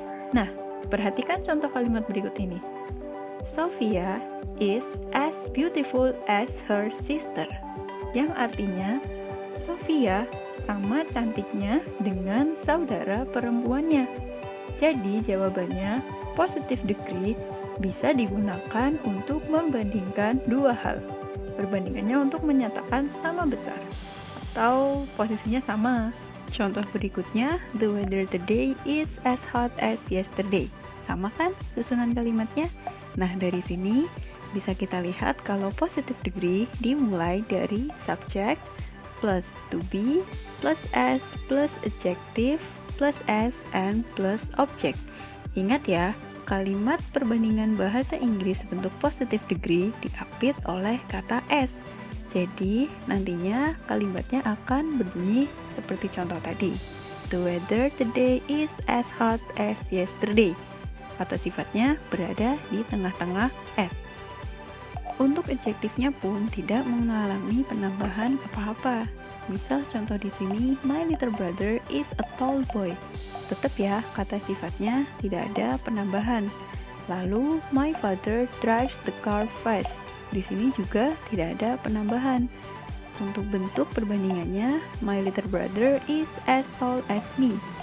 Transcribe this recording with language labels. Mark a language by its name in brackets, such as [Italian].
[Indonesian] Nah, perhatikan contoh kalimat berikut ini. [English] Sophia is as beautiful as her sister, [Indonesian] yang artinya Sophia sama cantiknya dengan saudara perempuannya. Jadi jawabannya positive degree bisa digunakan untuk membandingkan dua hal. Perbandingannya untuk menyatakan sama besar atau posisinya sama. [English] Contoh berikutnya, the weather today is as hot as yesterday. [Indonesian] Sama kan susunan kalimatnya? Nah, dari sini bisa kita lihat kalau positive degree dimulai dari subject plus to be plus s plus adjective plus s and plus object. Ingat ya, kalimat perbandingan bahasa Inggris bentuk positive degree diapit oleh kata S. Jadi, nantinya kalimatnya akan berbunyi seperti contoh tadi. [English] The weather today is as hot as yesterday. [Indonesian] Kata sifatnya berada di tengah-tengah S. Untuk adjektifnya pun tidak mengalami penambahan apa-apa. Misal contoh di sini, [English] my little brother is a tall boy. [Indonesian] Tetap ya, kata sifatnya tidak ada penambahan. Lalu, [English] my father drives the car fast. [Indonesian] Di sini juga tidak ada penambahan. Untuk bentuk perbandingannya, [English] my little brother is as tall as me.